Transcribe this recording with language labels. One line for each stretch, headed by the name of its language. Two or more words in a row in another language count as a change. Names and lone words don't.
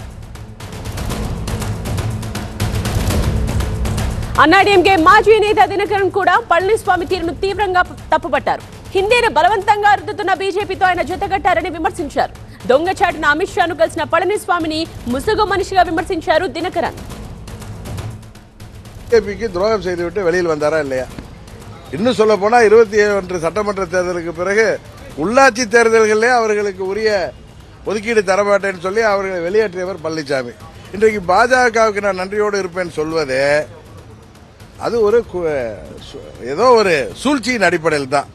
Telugu: అన్నాడీఎంకే మాజీ నేత దినకరన్ కూడా పళనిస్వామి తీరును తీవ్రంగా తప్పుపట్టారు. హిందీని బలవంతంగా రుద్దుతున్న బీజేపీతో ఆయన జతకట్టారని విమర్శించారు. దొంగచాటున అమిత్ షాను కలిసిన పళనిస్వామిని ముసుగు మనిషిగా విమర్శించారు దినకరన్.
Tamil: துரோகம் செய்துவிட்டு வெளியில் வந்தாரா இல்லையா? இன்னும் சொல்ல போனா 21 சட்டமன்ற தேர்தலுக்கு பிறகு உள்ளாட்சி தேர்தல்களிலே அவர்களுக்கு உரிய ஒதுக்கீடு தரமாட்டேன்னு சொல்லி அவர்களை வெளியேற்றியவர் பழனிசாமி. இன்றைக்கு பாஜகவுக்கு நான் நன்றியோடு இருப்பேன்னு சொல்வதே அது ஒரு ஏதோ ஒரு சூழ்ச்சியின் அடிப்படையில் தான்.